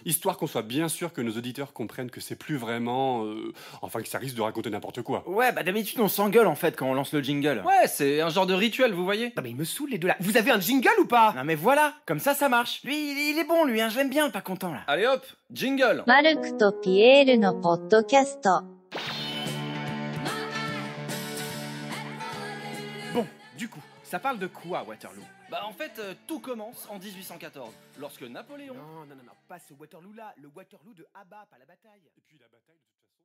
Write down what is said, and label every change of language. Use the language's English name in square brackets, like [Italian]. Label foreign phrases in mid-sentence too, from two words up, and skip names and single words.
[French] Histoire qu'on soit bien sûr que nos auditeurs comprennent que c'est plus vraiment... enfin, que ça risque de raconter n'importe quoi. Ouais, bah d'habitude on s'engueule en fait quand on lance le jingle. Ouais, c'est un genre de rituel, vous voyez. Non mais ils me saoulent les deux là. Vous avez un jingle ou pas? Non mais voilà, comme ça marche. Lui, il est bon lui, hein, je l'aime bien le pas content là. Allez hop, jingle. [Japanese] マルクとピエールのポッドキャスト。 [French] Bon, du coup, ça parle de quoi Waterloo? Bah en fait, tout commence en 1814, lorsque Napoléon... Non, pas ce Waterloo là, le Waterloo de Abba, pas la bataille. Et puis la bataille...